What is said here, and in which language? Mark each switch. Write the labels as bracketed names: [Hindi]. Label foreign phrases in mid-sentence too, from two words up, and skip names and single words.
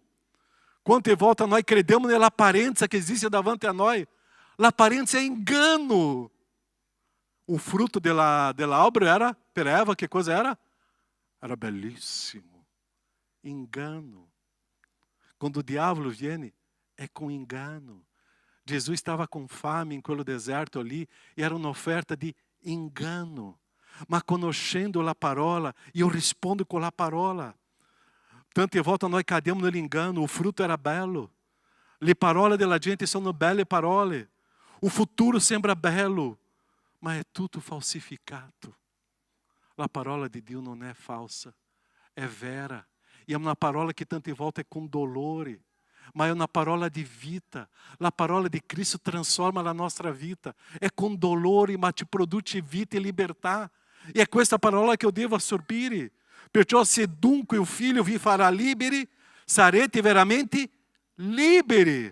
[Italian] Quante volte noi crediamo nell'apparenza che esiste davanti a noi? L'apparenza è ingano. Il frutto dell'albero era, per Eva, che cosa era? Era bellissimo. Engano. [Portuguese] Quando o diavolo viene, é com engano. Jesus estava com fame em quello deserto ali, e era uma oferta de engano. [Italian] Ma conoscendo la parola, io rispondo con la parola. Tante volte noi cadiamo nell'inganno, il frutto era bello. Le parole della gente sono belle parole. O futuro sembra bello, ma è tutto falsificato. La parola di Dio non è falsa. é vera. [Portuguese] E é uma [Italian] parola que tante volte com dolore, ma è una parola di vita. La parola di Cristo trasforma la nostra vita. È con dolore, ma ti produce vita e libertà. E è questa parola che io devo assorbire. Perciò se dunque il Figlio vi farà liberi, sarete veramente liberi.